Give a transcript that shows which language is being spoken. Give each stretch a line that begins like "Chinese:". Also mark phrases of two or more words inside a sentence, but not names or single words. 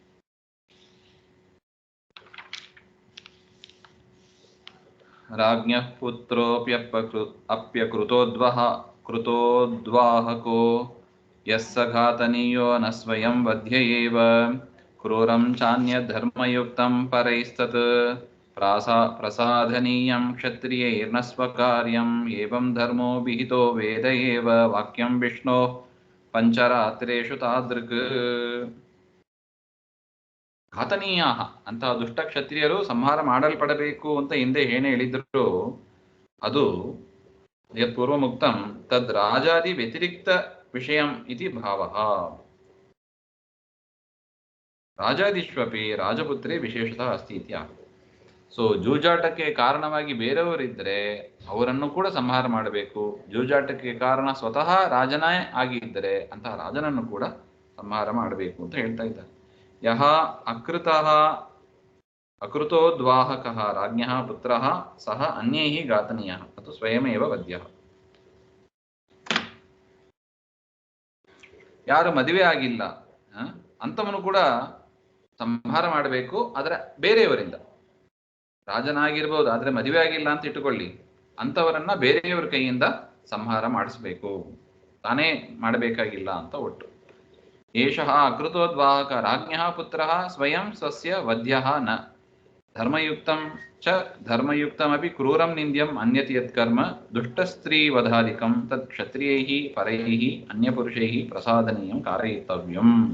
Sanskrit: ರಾಜ್ಞಃ ಕೃತೋದ್ವಾಹಕೋ ಯಸ್ಸ ಘಾತನೀಯೋ ನ ಸ್ವಯಂ ವಧ್ಯ ಏವ ಕ್ರೂರಂ ಚಾನ್ಯಧರ್ಮಯುಕ್ತಂ ಪರೈಸ್ತತ್ ಪ್ರಸಾಧನೀಯಂ ಕ್ಷತ್ರಿಯೈರ್ನ ಸ್ವಕಾರ್ಯಂ ಏವಂ ಧರ್ಮೋ ವಿಹಿತೋ ವೇದ ಏವ ವಾಕ್ಯಂ ವಿಷ್ಣೋ ಪಂಚರಾತ್ರೇಷು ತಾದೃಕ್.
Kannada: ಘಾತನೀಯ ಅಂತಹ ದುಷ್ಟ ಕ್ಷತ್ರಿಯರು ಸಂಹಾರ ಮಾಡಲ್ಪಡಬೇಕು ಅಂತ ಹಿಂದೆ ಏನೇ ಹೇಳಿದ್ರು ಅದು
Sanskrit: ಯತ್ಪೂರ್ವಮುಕ್ತಂ ತದ್ ರಾಜಾದಿ ವ್ಯತಿರಿಕ್ತ ವಿಷಯಂ ಇತಿ ಭಾವಃ. ರಾಜಾದಿಷ್ವಪಿ ರಾಜಪುತ್ರೇ ವಿಶೇಷತಃ ಅಸ್ತಿ ಇತ್ಯಾಹ.
Kannada: ಸೊ ಜೂಜಾಟಕ್ಕೆ ಕಾರಣವಾಗಿ ಬೇರೆಯವರಿದ್ದರೆ ಅವರನ್ನು ಕೂಡ ಸಂಹಾರ ಮಾಡಬೇಕು. ಜೂಜಾಟಕ್ಕೆ ಕಾರಣ ಸ್ವತಃ ರಾಜನೇ ಆಗಿದ್ದರೆ ಅಂತಹ ರಾಜನನ್ನು ಕೂಡ ಸಂಹಾರ ಮಾಡಬೇಕು ಅಂತ ಹೇಳ್ತಾ ಇದ್ದಾರೆ.
Sanskrit: ಯಹ ಅಕೃತೋದ್ವಾಹಕಃ ರಾಜ್ಞಃ ಪುತ್ರಃ ಸಹ ಅನ್ಯೈಃ ಘಾತನೀಯಃ ಅದು ಸ್ವಯಮೇವ ವಧ್ಯಃ.
Kannada: ಯಾರು ಮದುವೆ ಆಗಿಲ್ಲ ಅಂಥವನು ಕೂಡ ಸಂಹಾರ ಮಾಡಬೇಕು, ಆದರೆ ಬೇರೆಯವರಿಂದ. ರಾಜನಾಗಿರ್ಬೋದು, ಆದರೆ ಮದುವೆ ಆಗಿಲ್ಲ ಅಂತ ಇಟ್ಟುಕೊಳ್ಳಿ, ಅಂಥವರನ್ನ ಬೇರೆಯವರ ಕೈಯಿಂದ ಸಂಹಾರ ಮಾಡಿಸ್ಬೇಕು, ತಾನೇ ಮಾಡಬೇಕಾಗಿಲ್ಲ ಅಂತ ಒಟ್ಟು.
Sanskrit: ಏಷಃ ಅಕೃತೋದ್ವಾಹಕ ರಾಜ್ಞಃ ಪುತ್ರಃ ಸ್ವಯಂ ಸ್ವಸ್ಯ ವಧ್ಯಃ ನ ಧರ್ಮಯುಕ್ತಂ ಚ ಧರ್ಮಯುಕ್ತಮಪಿ ಕ್ರೂರಂ ನಿಂದ್ಯಂ ಅನ್ಯತ್ ಯತ್ಕರ್ಮ ದುಷ್ಟಸ್ತ್ರೀ ವಧಾಧಿಕಂ ತತ್ ಕ್ಷತ್ರಿಯೈಃ ಪರೈಃ ಅನ್ಯಪುರುಷೈಃ ಪ್ರಸಾದನೀಯಂ ಕಾರಯಿತವ್ಯಂ.